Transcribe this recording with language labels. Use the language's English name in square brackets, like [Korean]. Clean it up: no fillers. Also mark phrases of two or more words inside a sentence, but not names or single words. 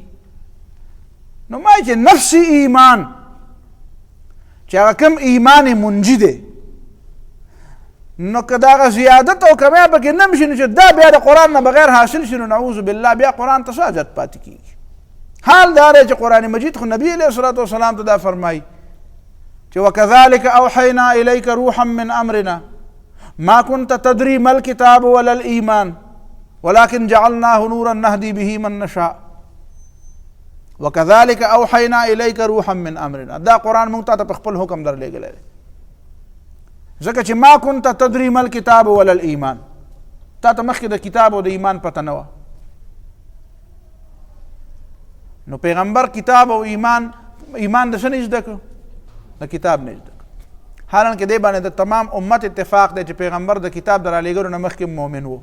[Pashto] نو ما چې نفسي ایمان چې هغه کوم ایمان منجي دی، نو که د هغه زیادت او کمی پکې نه شي نو چې دا بیا د قرآن نه بغیر حاصل شي نو [Arabic] نعوذ بالله [Pashto] بیا قرآن ته څه حاجت پاتې کېږي. حال دا دی چې قرآن مجید خو نبي [Arabic] علیه الصلاة والسلام [Pashto] ته دا فرمایي چې [Arabic] وکذلک اوحینا الیک روحا من امرنا ما كنت تدري ما الكتاب ولا الایمان ولكن جعلناه نورا نهدي به من نشاء وكذلك اوحينا اليك روحا من امرنا. [Pashto] دا قرآن مونږ ته په خپل حکم درلېږلی دی، ځکه چې [Arabic] ما كنت تدري ما الكتاب ولا الایمان، [Pashto] تا ته مخکې د کتاب او د ایمان پته نه وه. نو پیغمبر کتاب او ایمان د څه نه زده کړو؟ د کتاب نه زده کړو. حالانکه دې باندې د تمام امت اتفاق دی چې پیغمبر د کتاب د رالیږلو نه مخکې مؤمن و.